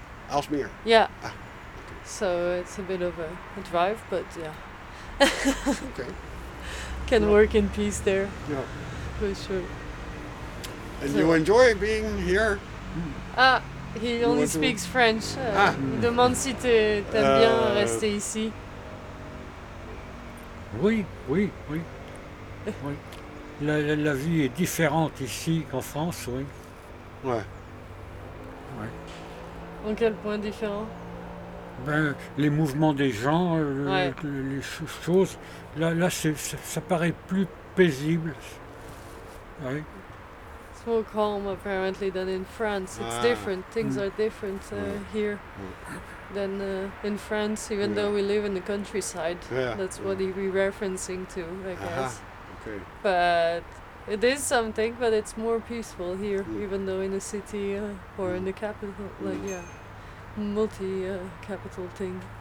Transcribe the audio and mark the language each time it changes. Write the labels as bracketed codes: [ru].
[en] Almere? Yeah. Ah, okay. So it's a bit of a drive, but okay. Can work in peace there. Yeah. For sure. And you enjoy being here? Ah, he you only speaks French. [fr] Demande si t'aimes bien rester ici. Oui. Oui. La vie est différente ici qu'en France, oui. Ouais. En quel point différent? Ben, les mouvements des gens, les choses. Là ça paraît plus paisible. Ouais. [en] It's more calm apparently than in France. It's different. Things are different here than in France, even though we live in the countryside. Yeah. That's what we're referencing to, I guess. Okay. But it is something, but it's more peaceful here, even though in the city or in the capital, multi-capital thing.